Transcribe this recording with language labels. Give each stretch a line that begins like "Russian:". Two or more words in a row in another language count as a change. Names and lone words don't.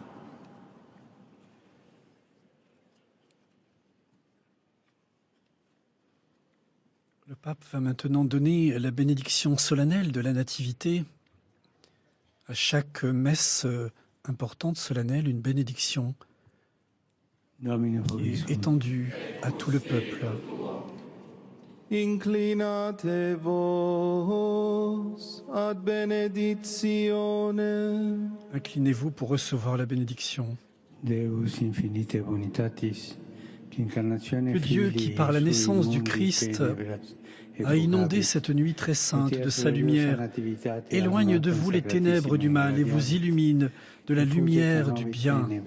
French: Le pape va maintenant donner la bénédiction solennelle de la Nativité. À chaque messe importante, solennelle, une bénédiction qui est étendue à tout le peuple.
Latin: Inclinate vos ad benedictionem.
French: Inclinez-vous pour recevoir la bénédiction. Que Dieu, qui par la naissance du Christ a inondé cette nuit très sainte de sa lumière, éloigne de vous les ténèbres du mal et vous illumine de la lumière du bien.